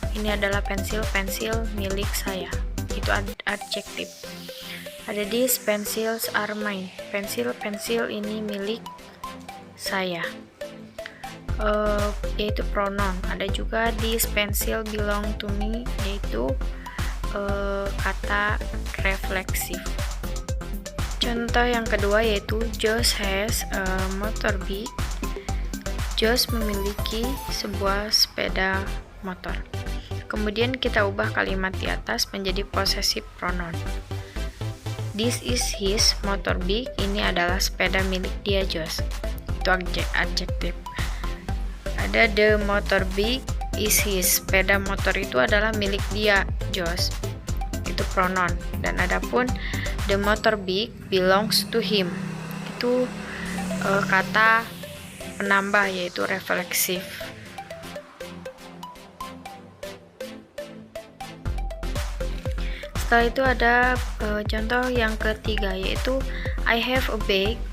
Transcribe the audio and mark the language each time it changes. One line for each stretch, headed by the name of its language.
Indonesian: Ini adalah pensil-pensil milik saya. Itu adjektif. Ada
English: these pencils are mine.
Indonesian: Pensil-pensil ini milik saya. Yaitu pronoun. Ada juga
English: this pencil belong to me,
Indonesian: yaitu kata refleksif. Contoh yang kedua yaitu Josh
English: has a motorbike.
Indonesian: Josh memiliki sebuah sepeda motor. Kemudian kita ubah kalimat di atas menjadi possessive pronoun.
English: This is his motorbike.
Indonesian: Ini adalah sepeda milik dia, Josh. Itu adjektif. Ada
English: the motorbike is his.
Indonesian: Sepeda motor itu adalah milik dia, Josh. Itu pronoun. Dan adapun
English: the motorbike belongs to him.
Indonesian: Itu kata penambah, yaitu refleksif. Setelah itu ada contoh yang ketiga, yaitu
English: I have a bag.